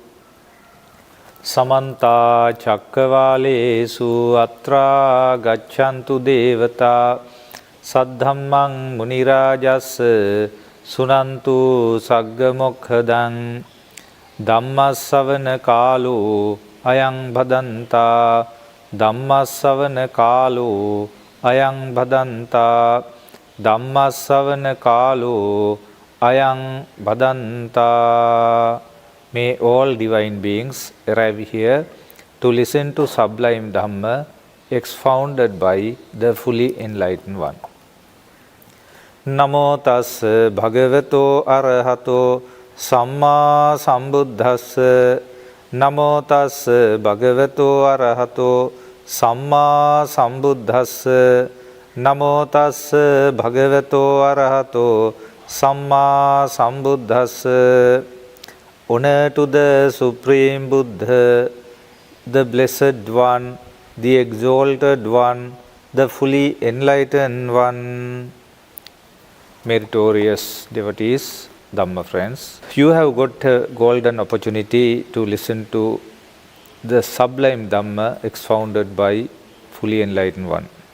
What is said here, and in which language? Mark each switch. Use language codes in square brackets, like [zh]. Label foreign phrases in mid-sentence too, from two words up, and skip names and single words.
[pi] Samanta Chakkavalesu Atra Gachantu Devata Saddhammang Munirajasa Sunantu Saggamokhadan Dhammasavana Kalu Ayang Bhadanta Dhammasavana Kalu Ayang Bhadanta Dhammasavana Kalu Ayang Bhadanta. [en] May all divine beings arrive here to listen to sublime Dhamma expounded by the fully enlightened one. [pi] Namo tassa bhagavato arahato samma sambuddhassa. Namo tassa bhagavato arahato samma sambuddhassa. Namo tassa bhagavato arahato samma sambuddhassa. [en] Honor to the Supreme Buddha, the Blessed One, the Exalted One, the fully enlightened One. Meritorious devotees, Dhamma friends, you have got a golden opportunity to listen to the sublime Dhamma expounded by fully enlightened one.